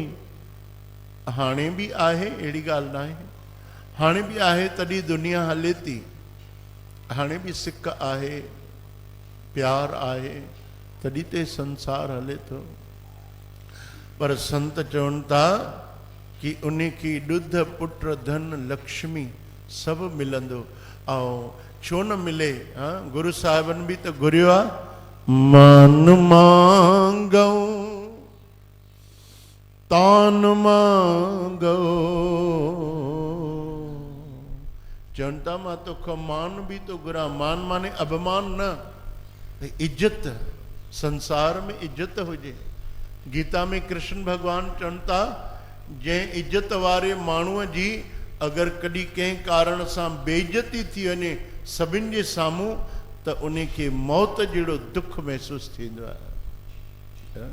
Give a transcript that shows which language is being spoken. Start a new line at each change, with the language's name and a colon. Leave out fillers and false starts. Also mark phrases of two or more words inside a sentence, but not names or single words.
Sindhi: हाणे बि आहे, अहिड़ी ॻाल्हि न आहे। हाणे बि आहे, तॾहिं दुनिया हले थी। हाणे बि सिक आहे, प्यार आहे, तॾहिं ते संसार हले थो। पर संत चवनि था कि उन की ॾुध पुट धन लक्ष्मी सभु मिलंदो। ऐं छो न मिले? गुरु साहिबनि बि त घुरियो आहे,
Punjabi: मान मांगो तान मांगो।
Sindhi: चवनि था मां तोखां मान बि तो घुरां। मान माने अभिमान न, इज्जत। संसार में इज्जत हुजे। गीता में कृष्ण भगवान चवनि था जंहिं इज्जत वारे माण्हूअ जी अगरि कॾहिं कंहिं कारण सां बेइज्जती थी वञे सभिनि जे साम्हूं, त उन खे मौत जहिड़ो दुख महसूसु थींदो आहे।